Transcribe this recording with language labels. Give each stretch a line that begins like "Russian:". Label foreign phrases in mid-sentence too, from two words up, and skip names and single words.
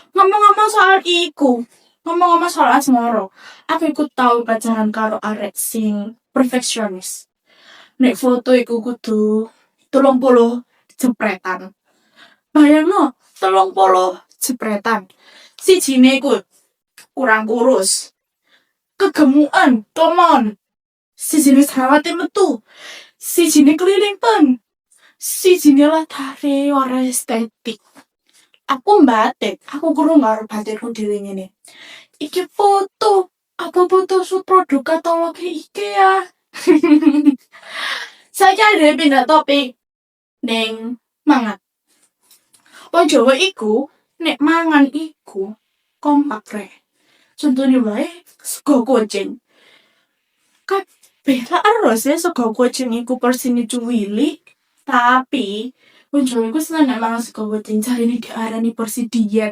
Javanese: Ngomong-ngomong soal iku, Ngomong-ngomong soal asmara, aku iku tau pacaran karo arek sing perfeksionis. Nek foto iku kudu 30 jepretan. Bayangno, 30 jepretan. Sijine iku kurang kurus, kegemukan,
English: come on.
Javanese: Sijine jerawate metu, sijine keliling pen, sijine latare ora estetik. Aku mbatik, aku kurang karo batikku dhewe ngene. Iki foto, apa foto shoot produk katalog IKEA. Saiki ada pindah topik ning mangan. Wong Jawa iku nek mangan iku kompak rek. Contone wae sego kucing. Kabeh lah harus ya sego kucing iku porsine cuwili, tapi wong Jawa iku seneng nek mangan sego kucing jarine diarani porsi diet.